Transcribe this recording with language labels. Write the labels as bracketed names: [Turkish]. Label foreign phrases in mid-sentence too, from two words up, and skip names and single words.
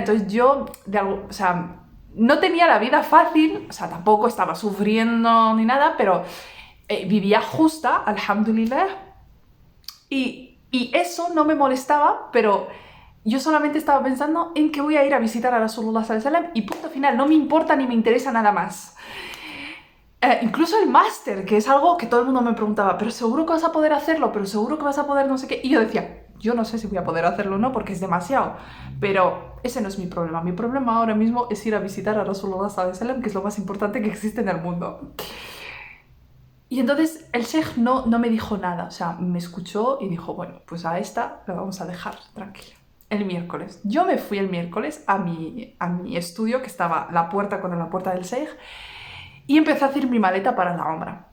[Spanish] Entonces yo, o sea, no tenía la vida fácil, o sea, tampoco estaba sufriendo ni nada, pero vivía justa, alhamdulillah, y eso no me molestaba, pero yo solamente estaba pensando en que voy a ir a visitar a [Arabic] رسول الله صلى الله عليه وسلم [Spanish] y punto final, no me importa ni me interesa nada más. Incluso el máster, que es algo que todo el mundo me preguntaba, pero seguro que vas a poder hacerlo, pero seguro que vas a poder no sé qué, y yo decía, yo no sé si voy a poder hacerlo o no, porque es demasiado, pero ese no es mi problema ahora mismo es ir a visitar a [Arabic] رسول الله صلى الله عليه وسلم, [Spanish] que es lo más importante que existe en el mundo. Y entonces el sheikh no me dijo nada, o sea, me escuchó y dijo, bueno, pues a esta la vamos a dejar tranquila. El miércoles. Yo me fui el miércoles a mi estudio, que estaba con la puerta del sheikh, y empecé a hacer mi maleta para la umra.